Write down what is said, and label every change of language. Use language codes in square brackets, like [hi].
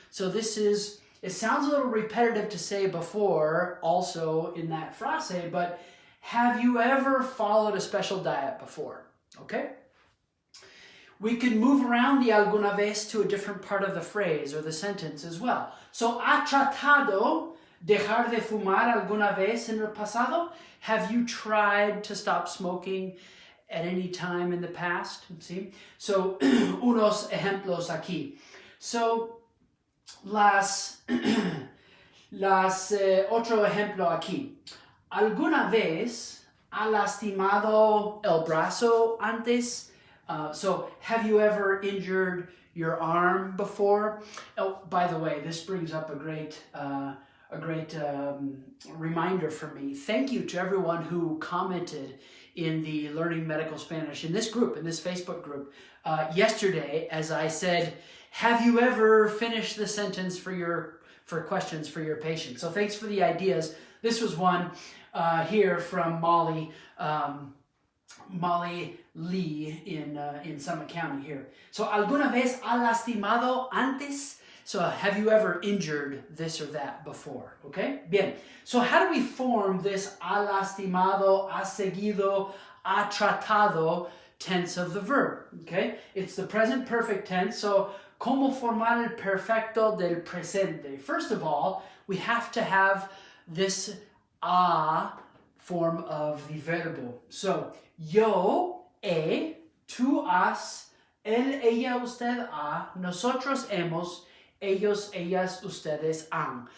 [en] So this is, it sounds a little repetitive to say before, also in that frase, but have you ever followed a special diet before? Okay? We can move around the alguna vez to a different part of the phrase or the sentence as well. [es] So, ¿ha tratado dejar de fumar alguna vez en el pasado? [en] Have you tried to stop smoking at any time in the past? [es] See? So, unos ejemplos aquí. So, otro ejemplo aquí. ¿Alguna vez ha lastimado el brazo antes? [en] So, have you ever injured your arm before? Oh, by the way, this brings up a great reminder for me. Thank you to everyone who commented in the Learning Medical Spanish, in this group, in this Facebook group, yesterday, as I said, have you ever finished the sentence for questions for your patient? So thanks for the ideas. This was one here from Molly Lee in Summit County here. [es] So, ¿alguna vez ha lastimado antes? [en] So, have you ever injured this or that before? Okay? Bien. So, how do we form this ha lastimado, ha seguido, ha tratado tense of the verb? Okay? It's the present perfect tense. [es] So, ¿cómo formar el perfecto del presente? [en] First of all, we have to have this a form of the verbo. [es] So, yo he, tú has, él, ella, usted ha, nosotros hemos, ellos, ellas, ustedes han.